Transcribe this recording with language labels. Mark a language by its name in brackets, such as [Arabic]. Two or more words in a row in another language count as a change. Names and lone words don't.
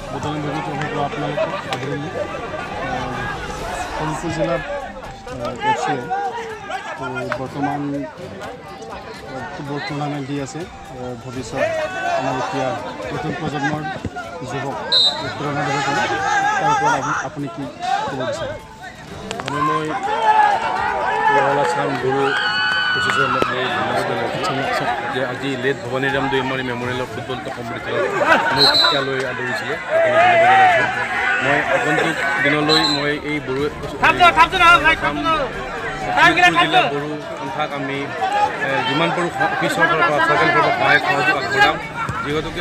[Assamese] চ্যানেল ভিডিও আপনাদের আদরণীয় শোনিতপুর জেলার এফসি তো বর্তমান [English] football tournament [Assamese] দি আছে ভবিষ্যৎ আমাৰ এতিয়া নতুন প্ৰজন্মৰ যুৱক প্ৰেৰণা দিব পাৰে তাৰ ওপৰত আপুনি কি ক'ব বিচাৰে মই গুৰু ধন্যবাদ জনাইছোঁ যে আজি লেট ভৱানীৰাম দৈমাৰী মেমৰিয়েলৰ ফুটবল কম্পিটিশ্যনত মোক ইয়ালৈ আদৰিছিলে ধন্যবাদ জনাইছোঁ মই আগন্তুক দিনলৈ মই এই বড়ো জিলা বড়ো সন্থাক আমি যিমান পাৰোঁ অফিচৰ পৰা চৰকাৰী পৰা সহায় সহযোগ আগবঢ়াম যিহেতুকে